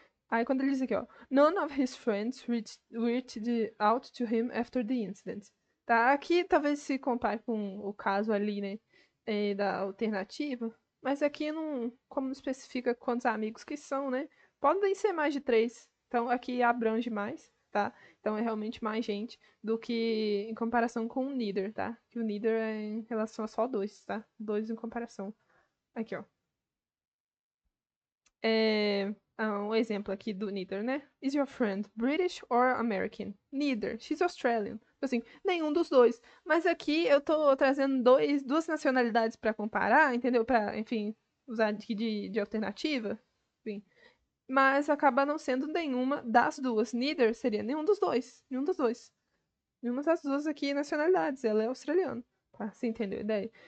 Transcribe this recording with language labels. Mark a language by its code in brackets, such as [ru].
[pt] Aí quando ele diz aqui, ó, [en] none of his friends reached out to him after the incident. [pt] Tá? Aqui talvez se compare com o caso ali, né, da alternativa, mas aqui não, como não especifica quantos amigos que são, né, podem ser mais de três. Então aqui abrange mais, tá? Então é realmente mais gente do que em comparação com o neither, tá? Que o neither é em relação a só dois, tá? Dois em comparação. Aqui, ó. Um exemplo aqui do neither, né? [en] Is your friend British or American? Neither. She's Australian. [pt] Assim, nenhum dos dois. Mas aqui eu tô trazendo duas nacionalidades para comparar, entendeu? Para, enfim, usar aqui de alternativa. Enfim. Mas acaba não sendo nenhuma das duas. Neither seria nenhum dos dois. Nenhum dos dois. Nenhuma das duas aqui nacionalidades. Ela é australiana. Tá? Você entendeu a ideia?